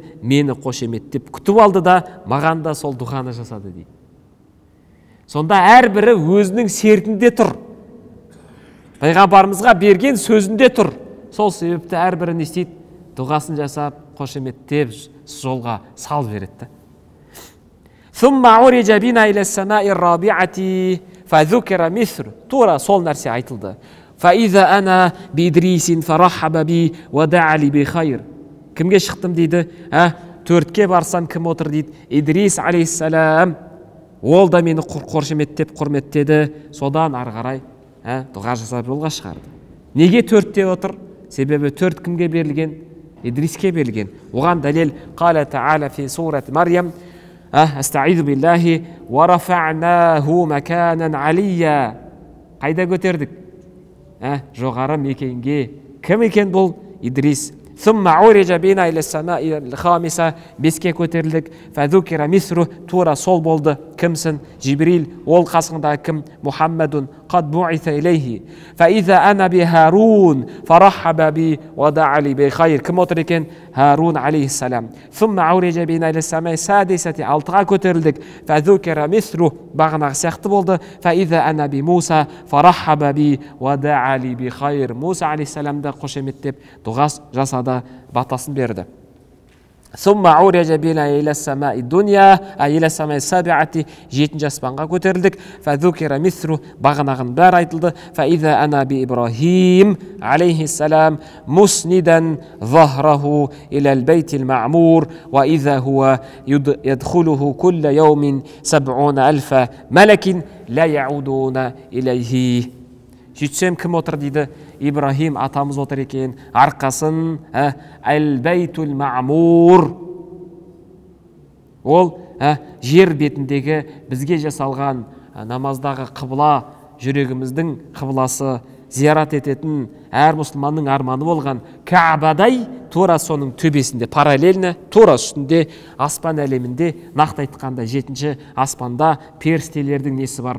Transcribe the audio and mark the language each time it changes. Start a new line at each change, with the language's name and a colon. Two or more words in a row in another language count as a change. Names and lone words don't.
Kazakh: Мені қошеметтеп күтіп алды да, маған да сол дұғаны жасады дейді. Сонда әрбірі өзінің сертінде тұр. Пайғамбарымызға берген сөзінде тұр. Сол себепті әрбірі не істейді? Дұғасын жасап, қошеметтеп, жолға сал береді.
Arabic: ثم عرج بنا إلى السماء الرابعة فذكر مثله.
Kazakh: Тура сол нәрсе айтылды.
Arabic: فإذا أنا بإدريس فرحب بي ودعا لي بخير.
Kazakh: Кімге шықтым дейді? Төртке барсам кім отыр дейді? Идрис алейхиссалам. Ол да мені қошеметтеп, құрметтеді. Содан ары қарай дұға жасап жолға шығарды. Неге төртте отыр? Себебі төрт кімге берілген? Идриске берілген. Оған дәлел
Arabic: قال تعالى في سورة مريم: "أستعيذ بالله ورفعناه مكانا عليا."
Kazakh: Қайда көтердік? Жоғары мекенге. Кім екен бұл? Идрис.
Arabic: ثم عرج بنا إلى السماء الخامسة.
Kazakh: Беске көтерілдік.
Arabic: فذكر مثله.
Kazakh: Тура сол болды. кімсің? Жибрил. Ол қасыңдағы кім?
Arabic: محمد قد بعث إليه فإذا أنا بهارون فرحب بي ودعا لي بخير.
Kazakh: Кім отыр екен? Харун алейхиссалам.
Arabic: ثم عرج بنا إلى السماء السادسة,
Kazakh: алтыға көтерілдік.
Arabic: فذكر مثله,
Kazakh: бағанағы сияқты болды.
Arabic: فإذا أنا بموسى فرحب بي ودعا لي بخير.
Kazakh: Муса алейхиссаламды қошеметтеп дұға жасады, батасын берді.
Arabic: ثم عرج بنا إلى السماء الدنيا أي إلى السماء السابعة
Kazakh: жетінші аспанға көтерілдік.
Arabic: فذكر مثله
Kazakh: бағанағын бәрі айтылды.
Arabic: فإذا أنا بإبراهيم عليه السلام مسندا ظهره إلى البيت المعمور وإذا هو يدخله كل يوم 70,000 ملك لا يعودون إليه.
Kazakh: Сөйтсем кім отыр дейді? Ибрахим атамыз отыр екен, арқасын әл-бәйтул маъмур. Ол жер бетіндегі бізге жасалған намаздағы қыбла, жүрегіміздің қыбласы, зиярат ететін әр мұсылманның арманы болған Каабадай тура соның төбесінде, параллельно тура үстінде аспан әлемінде, нақты айтқанда 7-ші аспанда періштелердің несі бар?